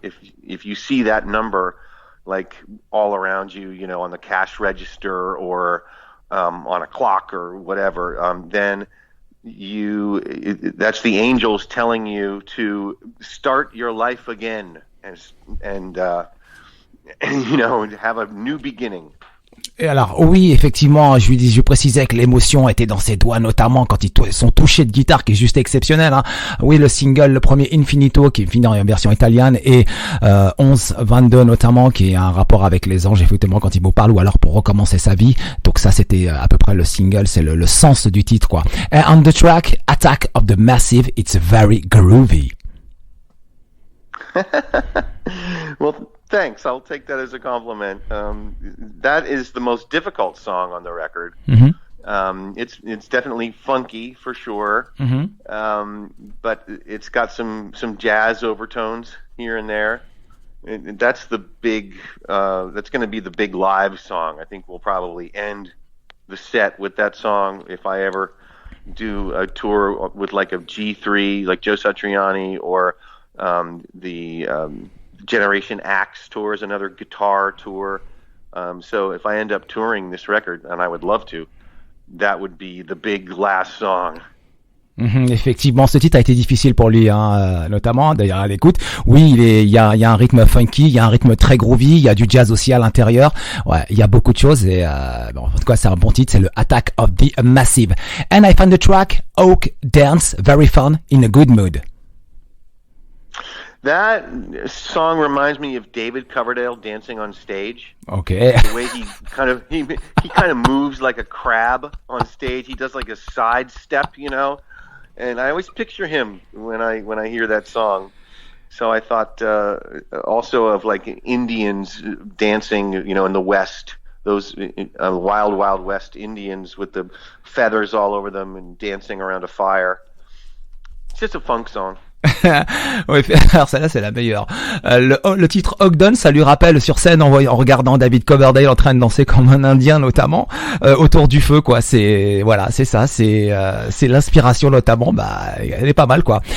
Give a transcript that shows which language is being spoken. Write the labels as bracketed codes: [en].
[en] If you see that number like all around you, you know, on the cash register or on a clock or whatever, then that's the angels telling you to start your life again and you know, have a new beginning. [fr] Et alors oui, effectivement, je précisais que l'émotion était dans ses doigts, notamment quand ils sont touchés de guitare, qui est juste exceptionnel. Hein. Oui, le single, le premier Infinito, qui est fini en version italienne, et 11-22 notamment, qui est un rapport avec les anges, effectivement, quand il vous parle, ou alors pour recommencer sa vie. Donc ça, c'était à peu près le single, c'est le sens du titre, quoi. [en] And on the track, Attack of the Massive, it's very groovy. Well, thanks. I'll take that as a compliment. That is the most difficult song on the record. Mm-hmm. It's definitely funky for sure, but it's got some jazz overtones here and there. That's the big. That's going to be the big live song. I think we'll probably end the set with that song if I ever do a tour with like a G3, like Joe Satriani, or the Generation Axe tour is another guitar tour. So if I end up touring this record, and I would love to, that would be the big last song. [fr] Effectivement, ce titre a été difficile pour lui, hein, notamment. D'ailleurs, à l'écoute, oui, il y a un rythme funky, il y a un rythme très groovy, il y a du jazz aussi à l'intérieur. Ouais, il y a beaucoup de choses et bon, en tout cas, c'est un bon titre. C'est le Attack of the Massive. [en] And I found the track Hawkdance very fun in a good mood. That song reminds me of David Coverdale dancing on stage. Okay. The way he kind of moves like a crab on stage. He does like a side step, you know. And I always picture him when I hear that song. So I thought also of like Indians dancing, you know, in the West. Those wild, wild West Indians with the feathers all over them and dancing around a fire. It's just a funk song. [fr] Oui, alors celle-là c'est la meilleure. Le titre Hawkdance, ça lui rappelle sur scène en regardant David Coverdale en train de danser comme un Indien notamment autour du feu, quoi. C'est voilà, c'est ça, c'est l'inspiration notamment. Bah, elle est pas mal, quoi.